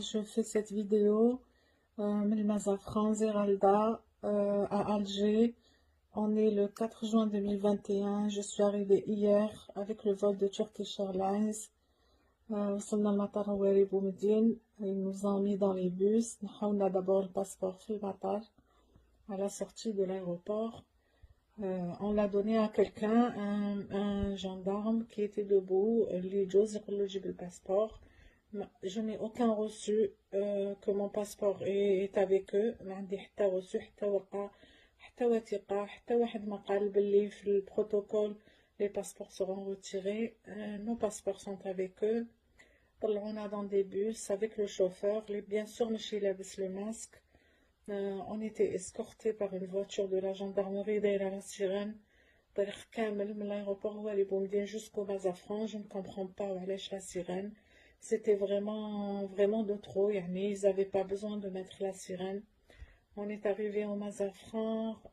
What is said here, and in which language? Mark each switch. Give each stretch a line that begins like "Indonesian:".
French: Je fais cette vidéo من المزافران Zeralda à Alger. On est le 4 juin 2021. Je suis arrivée hier avec le vol de Turkish Airlines.
Arabic: وصلنا لمطار هواري بومدين.
French: Ils nous ont mis dans les bus. On a d'abord le passeport
Arabic: في المطار
French: à la sortie de l'aéroport. On l'a donné à quelqu'un, un gendarme qui était debout.
Arabic: اللي جوز يقول له جيب le passeport.
French: Je n'ai aucun reçu que mon passeport est avec eux.
Arabic: ما عندي حتى reçu حتى ورقة حتى وثيقة حتى واحد ما قال باللي في البروتوكول
French: les passeports seront retirés. Nos passeports sont avec eux.
Arabic: طلعونا
French: dans des bus avec le chauffeur. Bien sûr
Arabic: ماشي لابس
French: le masque. On était escortés par une voiture de la gendarmerie
Arabic: دايرة
French: la sirène.
Arabic: طريق كامل من l'aéroport هواري بومدين jusqu'au Mazafran.
French: Je ne comprends pas
Arabic: وعلاش
French: la sirène. C'était vraiment de trop. Ils n'avaient pas besoin de mettre la sirène. On est arrivé au Mazafran.